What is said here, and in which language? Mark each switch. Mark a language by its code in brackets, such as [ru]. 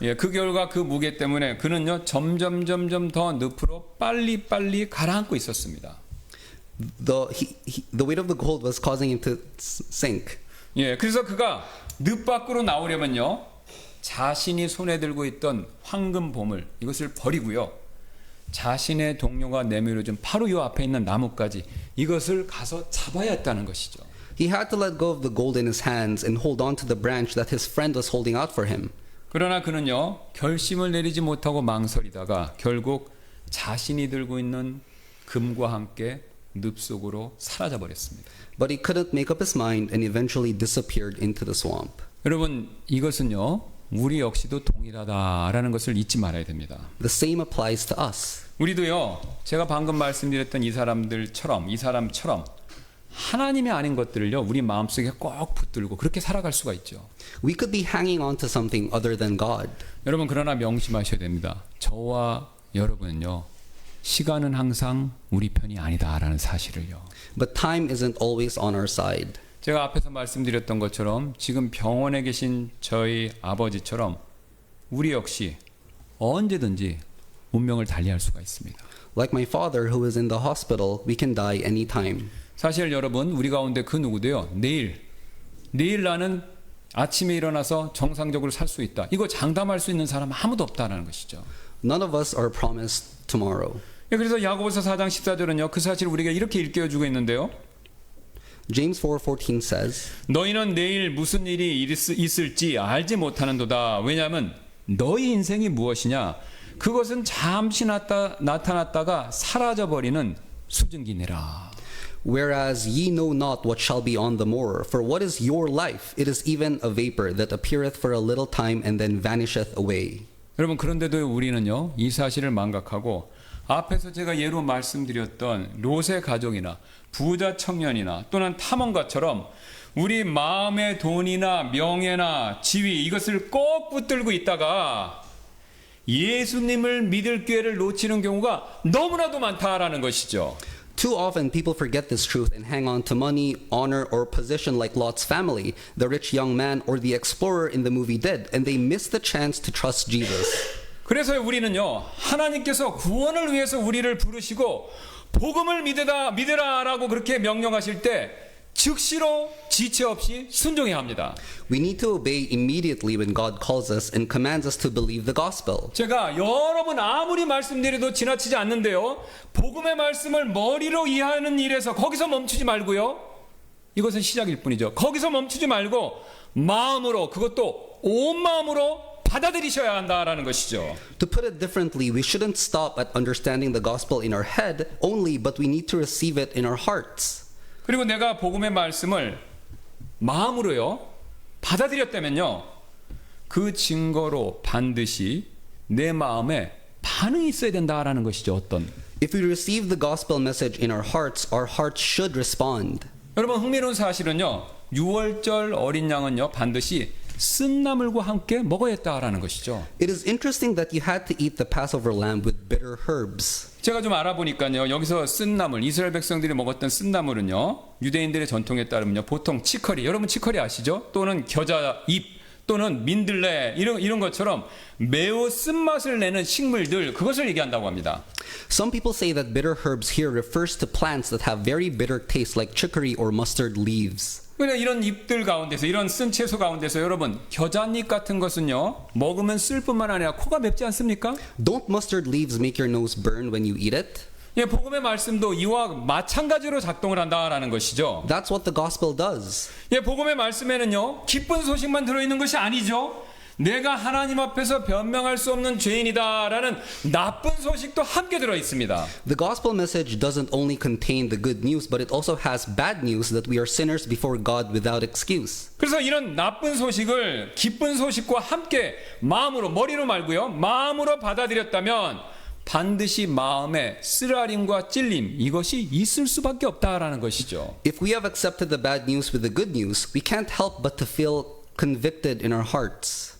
[ko] 예, 그 결과 그 무게 때문에 그는요, 점점 더 늪으로 빨리 가라앉고 있었습니다. [en] The weight of the gold was causing him to sink. [ko] 예, 그래서 그가 늪 밖으로 나오려면요, 자신이 손에 들고 있던 황금 보물 이것을 버리고요, 자신의 동료가 내밀어준 바로 요 앞에 있는 나뭇가지 이것을 가서 잡아야 했다는 것이죠. [en] He had to let go of the gold in his hands and hold on to the branch that his friend was holding out for him. [ko] 그러나 그는요, 결심을 내리지 못하고 망설이다가 결국 자신이 들고 있는 금과 함께 늪 속으로 사라져 버렸습니다. [en] But he couldn't make up his mind and eventually disappeared into the swamp. [ko] 여러분, 이것은요, 우리 역시도 동일하다라는 것을 잊지 말아야 됩니다. [en] The same applies to us. [ko] 우리도요, 제가 방금 말씀드렸던 이 사람처럼 하나님이 아닌 것들을요, 우리 마음속에 꼭 붙들고 그렇게 살아갈 수가 있죠. [en] We could be hanging on to something other than God. [ko] 여러분, 그러나 명심하셔야 됩니다. 저와 여러분은요, 시간은 항상 우리 편이 아니다라는 사실을요. [en] But time isn't always on our side. [ko] 제가 앞에서 말씀드렸던 것처럼 지금 병원에 계신 저희 아버지처럼 우리 역시 언제든지 운명을 달리할 수가 있습니다. [en] Like my father who is in the hospital, we can die anytime. [ko] 사실 여러분, 우리 가운데 그 누구도요, 내일 나는 아침에 일어나서 정상적으로 살 수 있다. 이거 장담할 수 있는 사람 아무도 없다는 것이죠. [en] None of us are promised tomorrow. [ko] 그래서 야고보서 4장 14절은요. 그 사실을 우리가 이렇게 일깨워주고 있는데요. [en] James 4:14 says, [ko] 너희는 내일 무슨 일이 있을지 알지 못하는도다. 왜냐하면 너희 인생이 무엇이냐? 그것은 잠시 나타났다가 사라져버리는 수증기니라. [en] Whereas ye know not what shall be on the morrow. For what is your life? It is even a vapor that appeareth for a little time and then vanisheth away. [ko] 여러분 그런데도 우리는요 이 사실을 망각하고 앞에서 제가 예로 말씀드렸던 롯의 가족이나 부자 청년이나 또는 탐험가처럼 우리 마음의 돈이나 명예나 지위 이것을 꼭 붙들고 있다가 예수님을 믿을 기회를 놓치는 경우가 너무나도 많다라는 것이죠. [en] Too often people forget this truth and hang on to money, honor, or position like Lot's family, the rich young man, or the explorer in the movie did, and they miss the chance to trust Jesus. [ko] 그래서 우리는요 하나님께서 구원을 위해서 우리를 부르시고 복음을 믿으라라고 그렇게 명령하실 때 즉시로 지체 없이 순종해야 합니다. [en] We need to obey immediately when God calls us and commands us to believe the gospel. [ko] 제가 여러 번 아무리 말씀드려도 지나치지 않는데요. 복음의 말씀을 머리로 이해하는 일에서 거기서 멈추지 말고요. 이것은 시작일 뿐이죠. 거기서 멈추지 말고 마음으로 그것도 온 마음으로 받아들이셔야 한다라는 것이죠. [en] To put it differently, we shouldn't stop at understanding the gospel in our head only, but we need to receive it in our hearts. [ko] 그리고 내가 복음의 말씀을 마음으로요 받아들였다면요 그 증거로 반드시 내 마음에 반응이 있어야 된다라는 것이죠. 어떤 [en] If we receive the gospel message in our hearts should respond. [ko] 여러분 흥미로운 사실은요 6월절 어린 양은요 반드시 쓴나물과 함께 먹어야 했다라는 것이죠. [en] It is interesting that you had to eat the Passover lamb with bitter herbs. [ko] 제가 좀 알아보니까요 여기서 쓴나물 이스라엘 백성들이 먹었던 쓴나물은요 유대인들의 전통에 따르면요 보통 치커리 여러분 치커리 아시죠? 또는 겨자잎 또는 민들레 이런 것처럼 매우 쓴맛을 내는 식물들 그것을 얘기한다고 합니다. [en] Some people say that bitter herbs here refers to plants that have very bitter taste like chicory or mustard leaves. [ko] 그러니까 이런 잎들 가운데서 이런 쓴 채소 가운데서 여러분 겨자잎 같은 것은요 먹으면 쓸 뿐만 아니라 코가 맵지 않습니까? [en] Don't mustard leaves make your nose burn when you eat it? [ko] 예, 복음의 말씀도 이와 마찬가지로 작동을 한다라는 것이죠. [en] That's what the gospel does. [ko] 예, 복음의 말씀에는요 기쁜 소식만 들어있는 것이 아니죠. 내가 하나님 앞에서 변명할 수 없는 죄인이다라는 나쁜 소식도 함께 들어 있습니다. [en] The gospel message doesn't only contain the good news, but it also has bad news that we are sinners before God without excuse. [ko] 그래서 이런 나쁜 소식을 기쁜 소식과 함께 마음으로 머리로 말고요 마음으로 받아들였다면 반드시 마음에 쓰라림과 찔림 이것이 있을 수밖에 없다라는 것이죠. [en] If we have accepted the bad news with the good news, we can't help but to feel convicted in our hearts.